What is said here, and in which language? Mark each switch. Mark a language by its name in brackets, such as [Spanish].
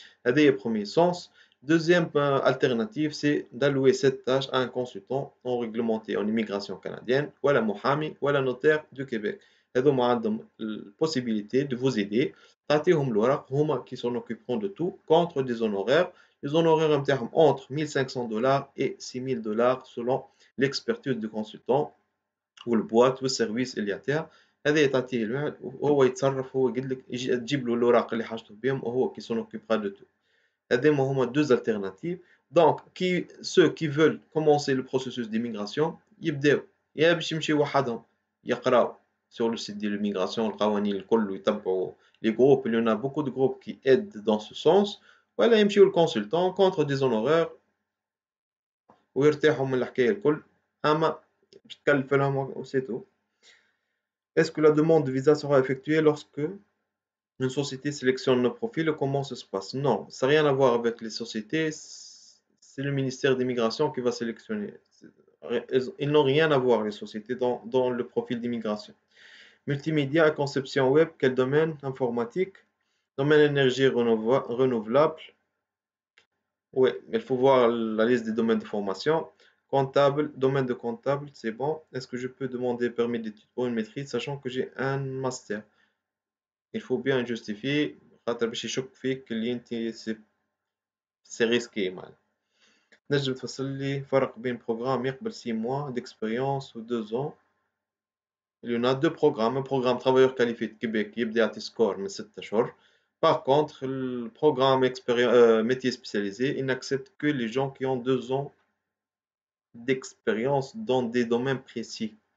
[French] C'est le premier sens. Deuxième alternative, c'est d'allouer cette tâche à un consultant non réglementé en immigration canadienne, ou à la Mohami, ou à la notaire du Québec. Ils ont la possibilité de vous aider. [Arabic] تعطيهم الورق هما [French] qui s'en occuperont de tout contre des honoraires. Les honoraires entre 1500 $ et 6000 $ selon l'expertise du consultant [Arabic] والبواط والسيرفيس اللي يعطيها. هذا تعطيه الواحد وهو يتصرف، هو يقول لك تجيب له الاوراق اللي حاجته بهم وهو [French] qui s'en occupera de tout. [Arabic] هذوما هما [French] deux alternatives. Donc ceux qui veulent commencer le processus d'immigration [Arabic] يبداو يا باش يمشيو وحدهم يقراو [French] sur le site de l'immigration [Arabic] القوانين الكل ويتبعوا [French] les groupes. Il y en a beaucoup de groupes qui aident dans ce sens. [Arabic] ولا يمشيو الكونسلتون [French] contre des honoraires [Arabic] ويرتاحوا من الحكايه الكل. اما باش تكلف لهم وسي تو. [French] Est-ce que la demande de visa sera effectuée lorsque une société sélectionne nos profils et comment ça se passe? Non, ça n'a rien à voir avec les sociétés, c'est le ministère d'immigration qui va sélectionner. Ils n'ont rien à voir, les sociétés, dans le profil d'immigration. Multimédia et conception web, quel domaine? Informatique, domaine énergie renouvelable. Oui, il faut voir la liste des domaines de formation. Comptable, domaine de comptable, c'est bon. Est-ce que je peux demander permis d'études pour une maîtrise, sachant que j'ai un master? Il faut bien justifier. [Arabic] خاطر باش يشك فيك اللي انت سي ريسكي معناها. تنجم تفسر لي فرق بين بروغرام يقبل [French] 6 mois d'expérience [Arabic] و 2 ans. [French] Il y en a deux programmes. Un programme travailleur qualifié de Québec [Arabic] يبدا يعطي سكور من 6 أشهر. [French] Par contre, le programme métier spécialisé, il n'accepte que les gens qui ont 2 ans d'expérience dans des domaines précis.